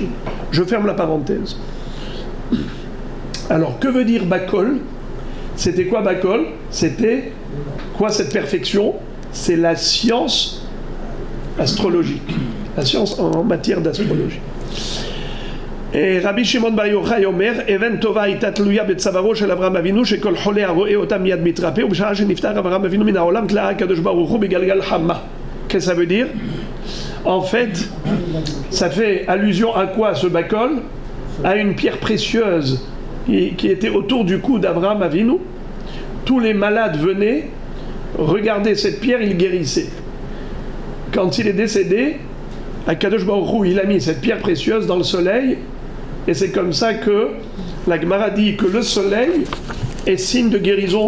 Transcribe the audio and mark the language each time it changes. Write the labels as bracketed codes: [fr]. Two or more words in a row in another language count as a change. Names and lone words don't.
[fr] Je ferme la parenthèse. Alors, que veut dire Bakol? C'était quoi Bakol? C'était quoi cette perfection? C'est la science astrologique, la science en matière d'astrologie. [he] Et רבי שמעון בר יוחאי אומר, אבן טובה הייתה תלויה בצווארו של אברהם אבינו שכל חולה הרואה אותה מיד מתרפא ובשעה שנפטר אברהם אבינו מן העולם תלה הקדוש ברוך הוא בגלגל חמה. [fr] Qu'est-ce que ça veut dire? En fait, ça fait allusion à quoi ce Bakol? À une pierre précieuse qui était autour du cou d'Abraham Avinu. Tous les malades venaient regarder cette pierre, il guérissait. Quand il est décédé, [he] הקדוש ברוך הוא, [fr] il a mis cette pierre précieuse dans le soleil, et c'est comme ça que la Gemara dit que le soleil est signe de guérison.